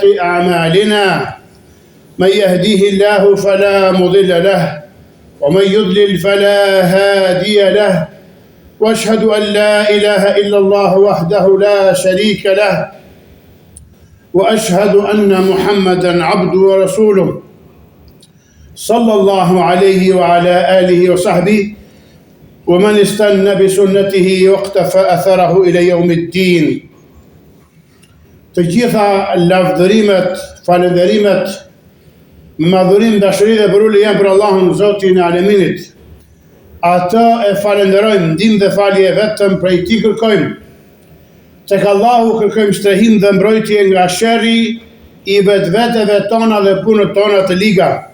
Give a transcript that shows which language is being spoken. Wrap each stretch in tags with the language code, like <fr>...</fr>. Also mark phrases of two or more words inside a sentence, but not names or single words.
<ar>أعمالنا من يهديه الله فلا مضل له ومن يضلل فلا هادي له وأشهد أن لا إله إلا الله وحده لا شريك له وأشهد أن محمدا عبده ورسوله صلى الله عليه وعلى آله وصحبه ومن استنى بسنته واقتفى أثره إلى يوم الدين.</ar> <sq>Të gjitha lavdërimet, falënderimet, me madhurim, dashuri dhe përulli janë për Allahun Zotin e Aleminit. Atë e falenderojmë, ndihmë dhe falje vetëm prej Tij kërkojmë. Tek Allahu kërkojmë strehim dhe mbrojtje nga sherri i vetveteve tona dhe punët tona të liga.</sq>